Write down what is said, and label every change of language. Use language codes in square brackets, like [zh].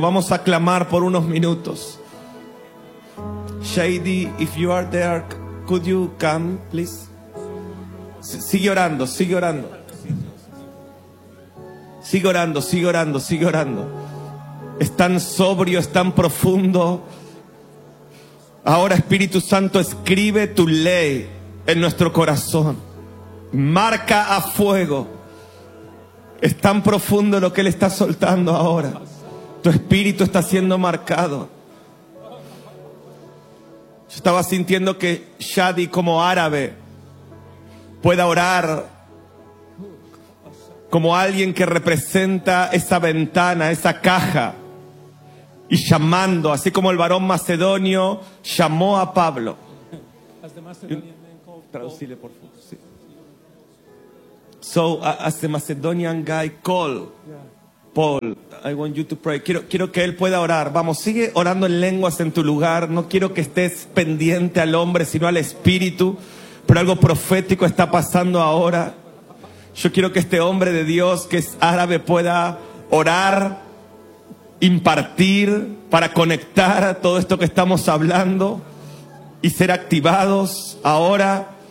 [es] Vamos a clamar por unos minutos. [en] Shady, if you are there, could you come, please? [es] Sigue orando. Es tan sobrio, es tan profundo. Ahora, Espíritu Santo, escribe tu ley en nuestro corazón, marca a fuego. Es tan profundo lo que Él está soltando ahora. Tu espíritu está siendo marcado. Yo estaba sintiendo que Shadi, como árabe, pueda orar como alguien que representa esa ventana, esa caja, y llamando, así como el varón macedonio llamó a Pablo. Traducile, por favor. Sí. [en] So, as the Macedonian guy call Paul, I want you to pray. [es] Quiero que él pueda orar. Vamos, sigue orando en lenguas en tu lugar. No quiero que estés pendiente al hombre, sino al espíritu. Pero algo profético está pasando ahora. Yo quiero que este hombre de Dios, que es árabe, pueda orar, impartir, para conectar a todo esto que estamos hablando y ser activados ahora.